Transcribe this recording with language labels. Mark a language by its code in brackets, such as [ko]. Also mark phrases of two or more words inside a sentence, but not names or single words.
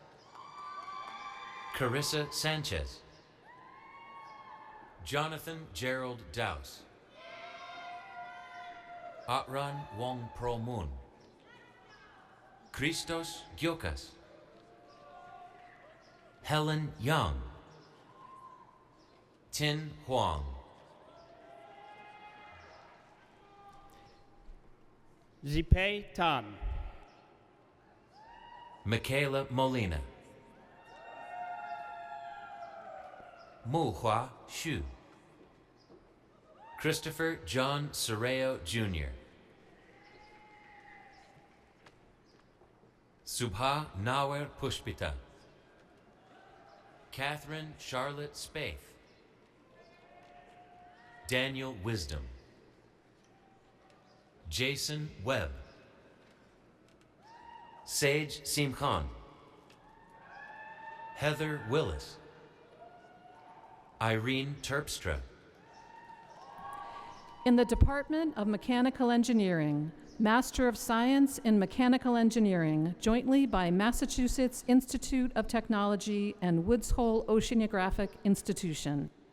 [en] Carissa Sanchez. Jonathan Gerald Douse. Atran Wong Pro Moon. Christos Gyokas. Helen Young. Tin Huang. Zipei Tan. Michaela Molina. Mu-Hua Xu. Christopher John Sereo Jr. Subha Nawer Pushpita. Catherine Charlotte Spaeth. Daniel Wisdom. Jason Webb. Sage Simkhan. Heather Willis. Irene Terpstra. In the Department of Mechanical Engineering, Master of Science in Mechanical Engineering, jointly by Massachusetts Institute of Technology and Woods Hole Oceanographic Institution.